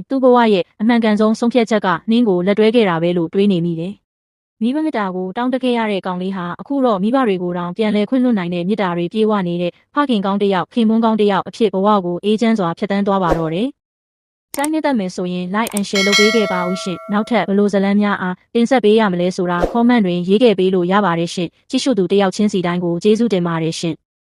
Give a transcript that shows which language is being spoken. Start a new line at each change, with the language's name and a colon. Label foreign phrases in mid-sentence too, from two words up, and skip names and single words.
Burmese: သူ့ဘဝရဲ့အမှန်ကန်ဆုံးဆုံးဖြတ်ချက်ကနှင်းကိုလက်တွဲခဲ့တာပဲလို့တွေးနေမိတယ်မိဘမေတ္တာကိုတောင်းတခဲ့ရတဲ့ကောင်လေးဟာအခုတော့မိဘတွေကိုတောင်ပြန်လဲခွင့်လွှတ်နိုင်တဲ့မေတ္တာတွေပြေဝနေတဲ့ဖခင်ကောင်းတစ်ယောက်ခင်မွန်းကောင်းတစ်ယောက်အဖြစ်ဘဝကိုအေးချမ်းစွာဖြတ်သန်းသွားပါတော့တယ်။တိုင်းနဲ့တက်မယ်ဆိုရင်
English: like and share
Burmese: လုပ်ပေးခဲ့ပါဦးရှင်။နောက်ထပ်ဘလို့ဇလန်းများအားတင်ဆက်ပေးရမလဲဆိုတာ comment တွင်ရေးခဲ့ပေးလို့ရပါတယ်ရှင်။ကြည့်ရှုသူတစ်ယောက်ချင်းစီတိုင်းကိုကျေးဇူးတင်ပါတယ်ရှင်။